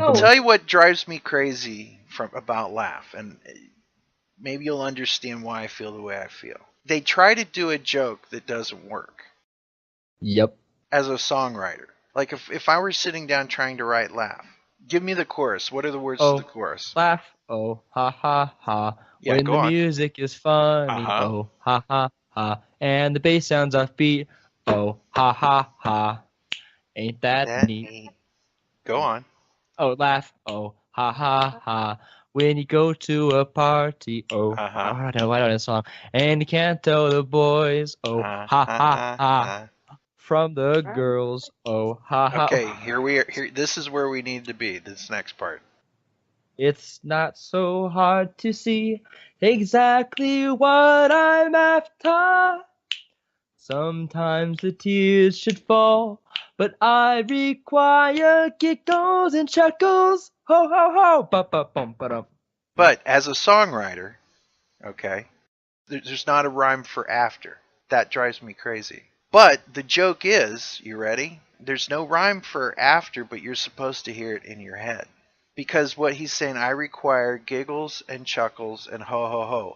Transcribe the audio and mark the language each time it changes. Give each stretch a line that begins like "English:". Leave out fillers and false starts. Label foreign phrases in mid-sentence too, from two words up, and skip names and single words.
English: I'll tell you what drives me crazy about Laugh, and maybe you'll understand why I feel the way I feel. They try to do a joke that doesn't work. Yep. As a songwriter, like if I were sitting down trying to write Laugh, give me the chorus. What are the words to the chorus? Laugh. Oh, ha ha ha. Yeah, when go the on. music is funny. Uh-huh. Oh, ha ha ha. And the bass sounds offbeat. Oh, ha ha ha. Ain't that neat? Go on. Oh, laugh. Oh, ha ha ha. When you go to a party. Oh, I don't know this song. And you can't tell the boys. Oh, ha ha ha. From the girls. Oh, ha ha. Okay, here we are. Here, this is where we need to be. This next part. It's not so hard to see exactly what I'm after. Sometimes the tears should fall, but I require giggles and chuckles. Ho ho ho! Ba ba bum ba dum. But as a songwriter, okay, there's not a rhyme for after. That drives me crazy. But the joke is, you ready? There's no rhyme for after, but you're supposed to hear it in your head. Because what he's saying, I require giggles and chuckles and ho ho ho.